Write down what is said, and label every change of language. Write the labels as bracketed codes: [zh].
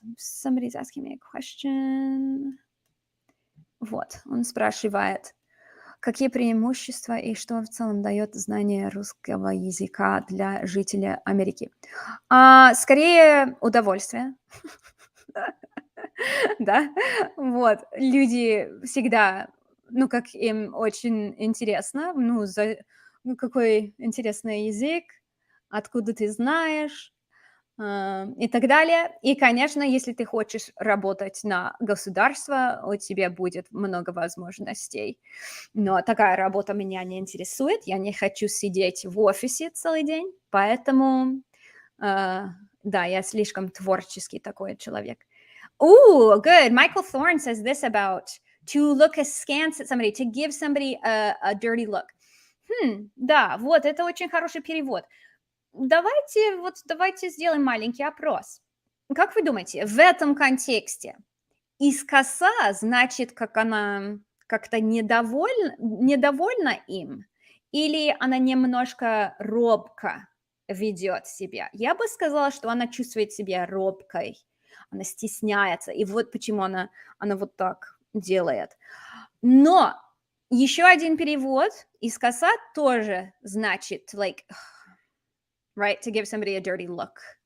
[en] Somebody's asking me a question. [ru] Вот. Он спрашивает, какие преимущества и что в целом дает знание русского языка для жителя Америки? Скорее удовольствие. Да, вот. Люди всегда, как им очень интересно, какой интересный язык, откуда ты знаешь, и так далее. И, конечно, если ты хочешь работать на государство, у тебя будет много возможностей. Но такая работа меня не интересует. Я не хочу сидеть в офисе целый день, поэтому, да, я слишком творческий такой человек. [en] Ooh, good. Michael Thorne says this about to look askance at somebody, to give somebody a dirty look. [ru] Да, вот, это очень хороший перевод. Давайте сделаем маленький опрос. Как вы думаете, в этом контексте из коса значит, как она как-то недовольна им, или она немножко робко ведет себя? Я бы сказала, что она чувствует себя робкой, она стесняется, и вот почему она вот так делает. Но Еще один перевод из сказать тоже значит, [en] like, right, to give somebody a dirty look.